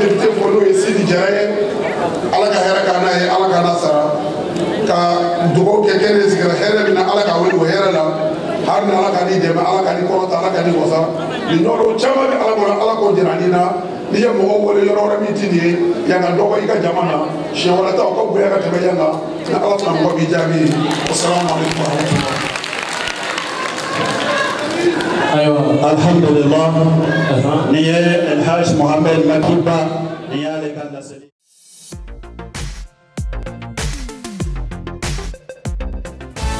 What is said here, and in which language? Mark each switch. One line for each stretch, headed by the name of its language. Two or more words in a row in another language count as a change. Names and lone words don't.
Bambara: député fɔ n'o ye Sidi Jara ye ala ka hɛrɛ k'a n'a ye ala ka n'a sara ka dugawu kɛ kɛnɛ sigira hɛrɛ min na ala ka wele o hɛrɛ la hali ni ala ka n'i dɛmɛ ala ka n'i kɔrɔta ala ka n'i wasa nin yɔrɔ caman bɛ ala kɔnɔ ala k'o jira nin na n'i ye mɔgɔw wele yɔrɔ wɛrɛ min ti nin ye yan ka dɔgɔ i ka jama na siɲɛ wɛrɛ ta o ka bonya ka tɛmɛ yan kan ni ala tɛna mɔgɔ b'i jaabi
Arabic: السلام عليكم ورحمة الله
Bambara: ayiwa alhamdulillah nin ye El Hadj Mohamed Maki Ba nin y'ale ka laseli